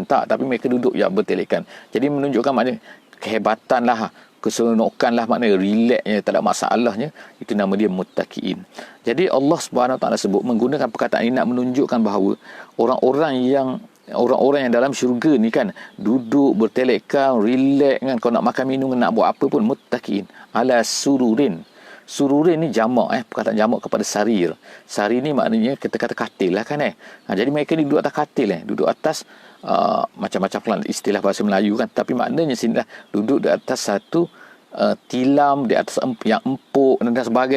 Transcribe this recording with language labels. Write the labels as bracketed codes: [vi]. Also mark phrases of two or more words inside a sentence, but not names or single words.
[ms] Tak, tapi mereka duduk bertelekan. Jadi menunjukkan maknanya kehebatan lah, keseronokan lah, maknanya relaxnya, tak ada masalahnya. Itu nama dia muttaqiin. Jadi [ar] الله سبحانه وتعالى [ms] sebut menggunakan perkataan ini nak menunjukkan bahawa orang-orang yang dalam syurga ni kan duduk bertelekan, relax kan, kalau nak makan minum, nak buat apa pun, [ar] متكئين على سرر. [ms] Sururin ni jamak, perkataan jamak kepada sarir. Sarir ni maknanya kita kata katil lah kan. Jadi mereka ni duduk atas katil, duduk atas macam-macam lah istilah bahasa Melayu kan, tapi maknanya sini lah duduk di atas satu tilam, di atas yang empuk dan sebagainya.